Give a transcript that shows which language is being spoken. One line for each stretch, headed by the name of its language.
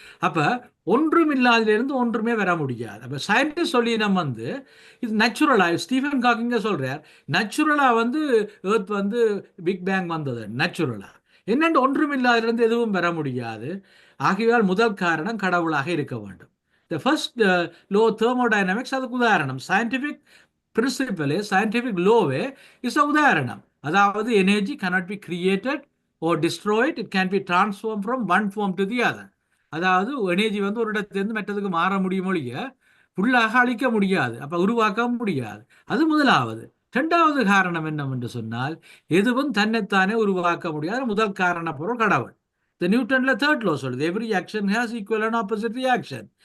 Tamil: அப்போ ஒன்றும் இல்லாதிலிருந்து ஒன்றுமே வர முடியாது. அப்போ சயின்டிஸ்ட் சொல்லி நம்ம வந்து இது நேச்சுரலாக, ஸ்டீஃபன் ஹாக்கிங்க சொல்கிறார், நேச்சுரலாக வந்து எர்த் வந்து பிக் பேங் வந்தது நேச்சுரலாக. என்னென்று ஒன்றும் இல்லாதிலிருந்து எதுவும் வர முடியாது. ஆகையால் முதல் காரணம் கடவுளாக இருக்க வேண்டும்.
English: the first law thermodynamics
Tamil: அதுக்கு உதாரணம்.
English: Scientific பிரின்சிபலே, scientific லோவே is a உதாரணம்.
Tamil: அதாவது
English: Energy cannot be created or destroyed, it can be transformed from one form to the other.
Tamil: அதாவது எனர்ஜி வந்து ஒரு இடத்திலிருந்து மற்றதுக்கு மாற முடியும், ஒழிய ஃபுல்லாக அழிக்க முடியாது, அப்போ உருவாக்க முடியாது. அது முதலாவது. இரண்டாவது காரணம் என்னவென்று சொன்னால், எதுவும் தன்னைத்தானே உருவாக்க முடியாத முதல் காரண பொருள் கடவுள். இந்த நியூட்டன்ல
English: third law
Tamil: சொல்லுது,
English: Every action has equal and opposite reaction.